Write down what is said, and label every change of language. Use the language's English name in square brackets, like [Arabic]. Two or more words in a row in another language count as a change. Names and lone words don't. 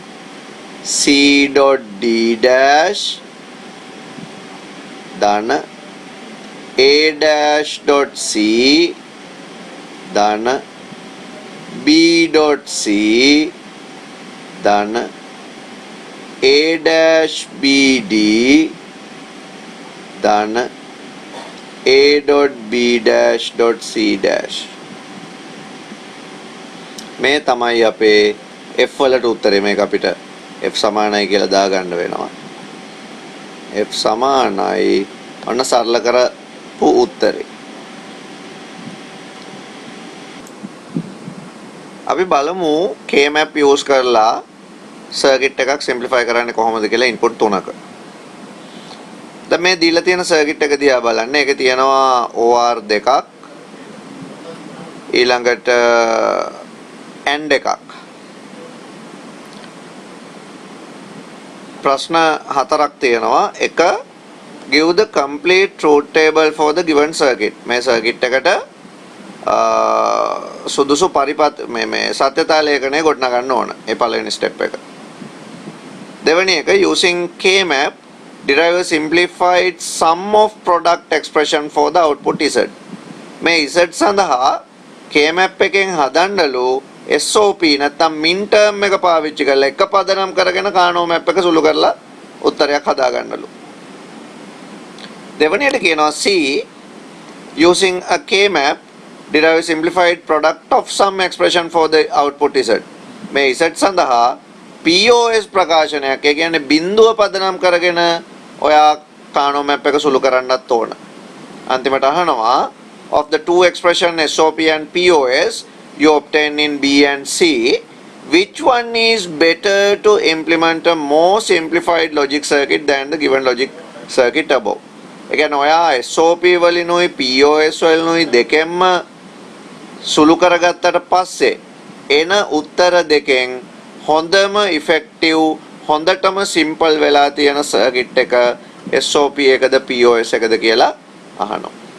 [English] C.D dash දාන A dash dot C දාන B dot C දාන A dash B D දාන A dot B dash dot C dash. [Sinhala] මේ තමයි අපේ F වලට උත්තරේ. මේක අපිට F සමානයි කියලා දාගන්න වෙනවා. F සමානයි ඔන්න සරල කරපු උත්තරේ. අපි බලමු [English] K-map use [Sinhala] කරලා සර්කිට් එකක් සිම්ප්ලිෆයි කරන්නේ කොහොමද කියලා ඉන්පුට් තුනක. දැන් මේ දීලා තියෙන සර්කිට් එක දිහා බලන්න. ඒකේ තියෙනවා OR දෙකක්. ඊළඟට AND එකක්. ප්‍රශ්න හතරක් තියෙනවා. [English] එක give the complete truth table for the given circuit. [Sinhala] මේ සර්කිට් එකට සුදුසු පරිපත් මේ සත්‍යතා ලේඛනය ගොඩනගන්න ඕන. ඒ පළවෙනි ස්ටෙප් එක. දෙවෙනි එක [English] using K-map derive a simplified sum of product expression for the output Z. [Sinhala] මේ Z සඳහා K-map එකෙන් හදන්නලු SOP නැත්නම් [English] min term [Sinhala] එක පාවිච්චි කරලා එක පදනම් කරගෙන කානෝ map එක සුළු කරලා උත්තරයක් හදා ගන්නලු. දෙවෙනියට කියනවා [English] C using a K-map derive a simplified product of some expression for the output Z. [Sinhala] මේ Z සඳහා POS ප්‍රකාශනයක් ඒ කියන්නේ බිඳුව පදනම් කරගෙන ඔයා කානෝ map එක සුළු කරන්නත් ඕන. අන්තිමට අහනවා [English] of the two expression SOP and POS you obtain in B and C, which one is better to implement a more simplified logic circuit than the given logic circuit above? [Sinhala] ඒ කියන්නේ ඔයා SOP වලිනුයි POS වලිනුයි දෙකෙන්ම සුළු කරගත්තට පස්සේ එන උත්තර දෙකෙන් හොඳම ඉෆෙක්ටිව් හොඳටම සිම්පල් වෙලා තියෙන සර්කිට් එක SOP එකද POS එකද කියලා අහනවා.